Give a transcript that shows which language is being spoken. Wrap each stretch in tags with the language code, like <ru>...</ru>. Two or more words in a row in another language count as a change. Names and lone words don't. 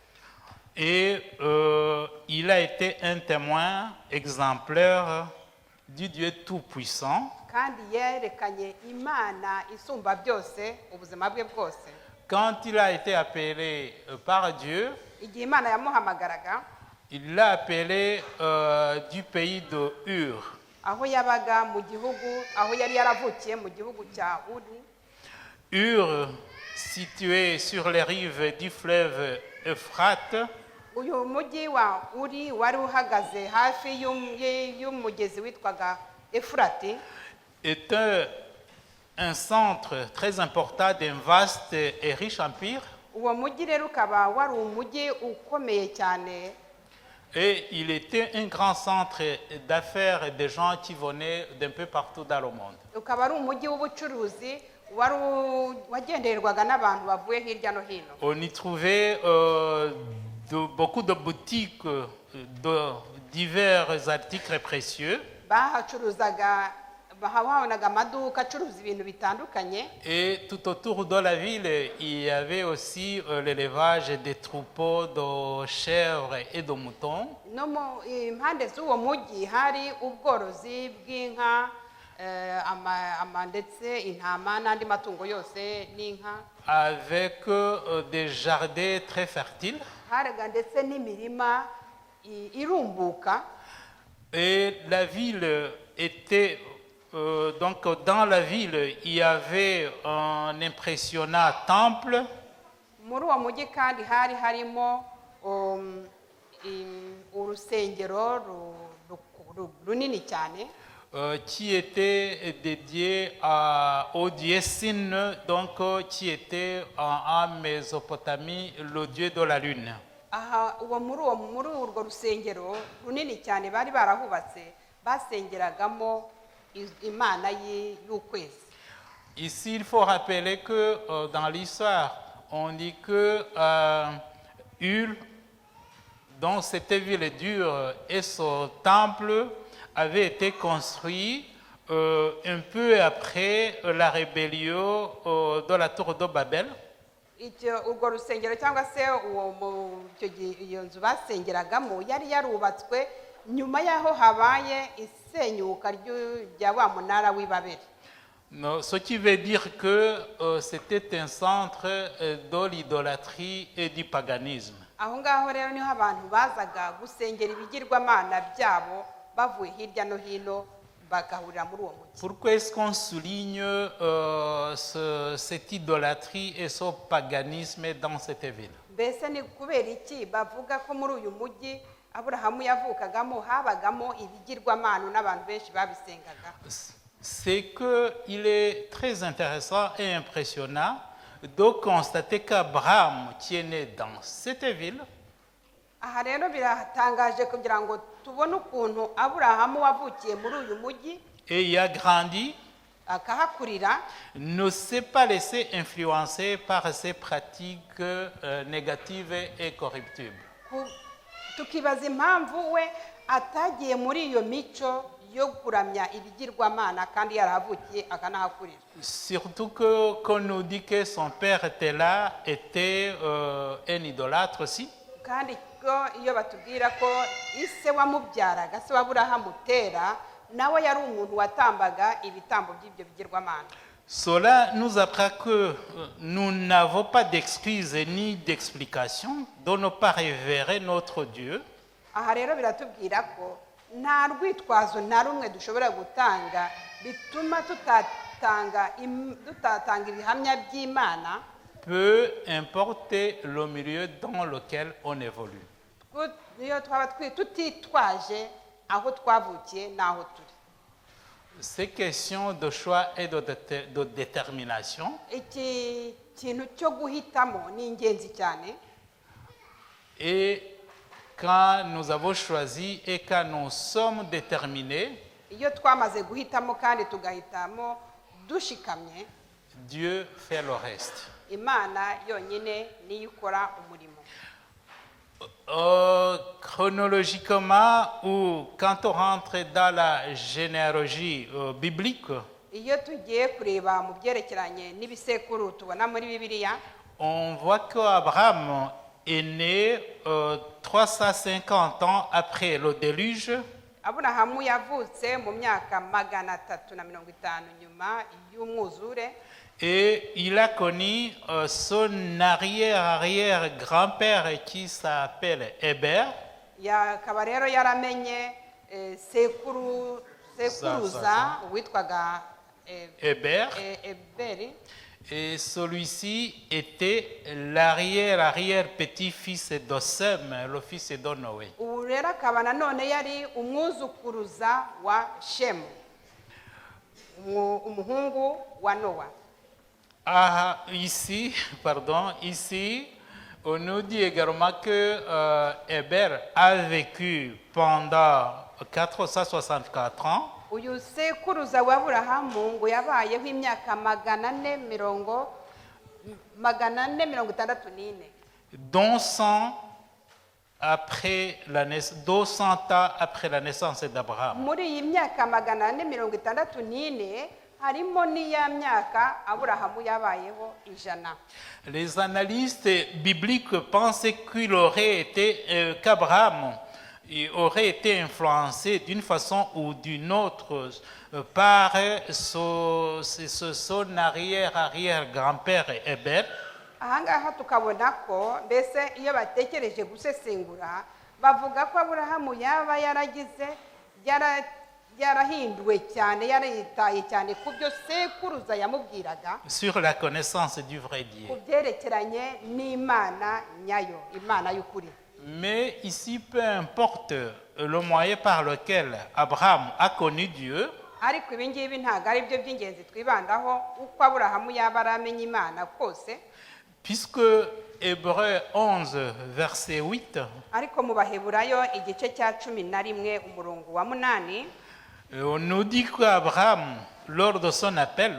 <fr>Et il a été un témoin exemplaire du Dieu Tout-Puissant.</fr> <rw>kandi yerekanye Imana isumba byose ubuzima bwe bwose.</rw> <fr>Quand il a été appelé par Dieu,</fr> <rw>Igihe Imana yamuhamagaraga,</rw> <fr>il l'a appelé du pays de Ur.</fr> <rw>aho yabaga mu gihugu, aho yari yaravukiye mu gihugu cya Uri,</rw> <fr>Ur, situé sur les rives du fleuve Euphrate,</fr> <rw>uyu mujyi wa Uri wari uhagaze hafi y'umugezi witwaga Efurati,</rw> <fr>est un centre très important d'un vaste et riche empire.</fr> <rw>uwo mujyi rero ukaba wari umujyi ukomeye cyane,</rw> <fr>Et il était un grand centre d'affaires des gens qui venaient d'un peu partout dans le monde.</fr> <rw>ukaba ari umujyi w'ubucuruzi wagendererwaga n'abantu bavuye hirya no hino.</rw> <fr>On y trouvait beaucoup de boutiques de divers articles précieux.</fr> <rw>Bahabonaga amaduka acuruza ibintu bitandukanye,</rw> <fr>Et tout autour de la ville, il y avait aussi l'élevage des troupeaux de chèvres et de moutons.</fr> <rw>no mu impande z'uwo mujyi hari ubworozi bw'inka, ndetse intama n'andi matungo yose n'inka,</rw> <fr>Avec des jardins très fertiles.</fr> <rw>haraga ndetse n'imirima irumbuka.</rw> <fr>Et la ville était, donc dans la ville, il y avait un impressionnant temple</fr> <rw>Muri uwo mujyi kandi hari harimo urusengero runini cyane,</rw> <fr>qui était dédié au dieu Sin, donc qui était en Mésopotamie le dieu de la lune.</fr> <rw>aha muri urwo rusengero runini cyane bari barahubatse basengeragamo imana y'ukwezi.</rw> <fr>Ici, il faut rappeler que dans l'histoire, on dit que Ur, dont cette ville dure et son temple avait été construit un peu après la rébellion de la tour de Babel.</fr> <rw>Urwo rusengero cyangwa se iyo nzu basengeragamo yari yarubatswe nyuma y'aho habaye isenyuka rya wa munara w'i Babeli.</rw> <fr>Ce qui veut dire que c'était un centre de l'idolâtrie et du paganisme.</fr> <rw>Aho ngaho rero niho abantu bazaga gusengera ibigirwamana byabo bavuye hirya no hino bagahurira muri uwo mujyi.</rw> <fr>Pourquoi est-ce qu'on souligne cette idolâtrie et ce paganisme dans cette ville?</fr> <rw>Mbese ni kubera iki bavuga ko muri uyu mujyi Aburahamu yavukagamo habagamo ibigirwamana n'abantu benshi babisengaga?</rw> <fr>C'est qu'il est très intéressant et impressionnant de constater qu'Abraham, qui est né dans cette ville,</fr> <rw>aha rero biratangaje kugira ngo tubone ukuntu aburahamu wavukiye muri uyu mujyi</rw> <fr>et y a grandi,</fr> <rw>akahakurira</rw> <fr>ne s'est pas laissé influencer par ces pratiques négatives et corruptibles.</fr> <rw>tukibaza impamvu we atagiye muri iyo mico yo kuramya ibigirwamana kandi yarahavukiye akanahakurira.</rw> <fr>Surtout que qu'on nous dit que son père Téla était un idolâtre aussi.</fr> <rw>kandi ko iyo batubwira ko ise wamubyaraga se w'Aburahamu Tera nawe yari umuntu watambaga ibitambo by'ibyo bigirwamana.</rw> <fr>Cela nous apprend que nous n'avons pas d'excuses ni d'explications de ne pas révérer notre Dieu.</fr> <rw>aha rero biratubwira ko nta rwitwazo na rumwe dushobora gutanga bituma tutatanga ibihamya by'Imana,</rw> <fr>Peu importe le milieu dans lequel on évolue.</fr> <rw>iyo twaba tutitwaje aho twavukiye n'aho turi.</rw> <fr>Ces questions de choix et de détermination,</fr> <rw>iki kintu cyo guhitamo ni ingenzi cyane.</rw> <fr>et quand nous avons choisi et quand nous sommes déterminés,</fr> <rw>iyo twamaze guhitamo kandi tugahitamo dushikamye,</rw> <fr>Dieu fait le reste.</fr> <rw>Imana yonyine niyo ikora umurimo.</rw> <fr>Chronologiquement, ou quand on rentre dans la généalogie biblique,</fr> <rw>iyo tugiye kureba mu byerekeranye n'ibisekuru tubona muri Bibiliya,</rw> <fr>on voit qu'Abraham est né 350 ans après le déluge.</fr> <rw>Aburahamu yavutse mu myaka 350 nyuma y'umwuzure,</rw> <fr>et il a connu son arrière-arrière-grand-père qui s'appelle Héber.</fr> <rw>akaba rero yaramenye sekuruza witwaga</rw> <fr>Héber.</fr> <rw>Eberi,</rw> <fr>Et celui-ci était l'arrière-arrière-petit-fils de Sem, le fils de Noé.</fr> <rw>ubu rero akaba nanone yari umwuzukuruza wa Shemu, umuhungu wa Nowa.</rw> <fr>Ici, on nous dit également que Héber a vécu pendant 464 ans.</fr> <rw>uyu sekuruza wa Aburahamu ngo yabayeho imyaka 464,</rw> <fr>dont 200 ans après la naissance d'Abraham.</fr> <rw>muri iyi myaka 464 harimo n'iya myaka Aburahamu yabayeho 100.</rw> <fr>Les analystes bibliques pensent qu'Abraham aurait été influencé d'une façon ou d'une autre par son arrière-arrière-grand-père Héber.</fr> <rw>ahangaha tukabona ko mbese iyo batekereje gusesengura bavuga ko Aburahamu yaba yarahinduwe cyane, yaritaye cyane ku byo sekuruza yamubwiraga</rw> <fr>sur la connaissance du vrai Dieu.</fr> <rw>ku byerekeranye n'Imana nyayo, Imana y'ukuri.</rw> <fr>Mais ici, peu importe le moyen par lequel Abraham a connu Dieu,</fr> <rw>ariko ibi ngibi ntabwo ari byo by'ingenzi twibandaho uko Aburahamu yaba aramenye Imana kose,</rw> <fr>puisque Hébreux 11, verset 8,</fr> <rw>ariko mu Baheburayo igice cya 11 umurongo wa 8</rw> <fr>on nous dit qu'Abraham, lors de son appel,</fr>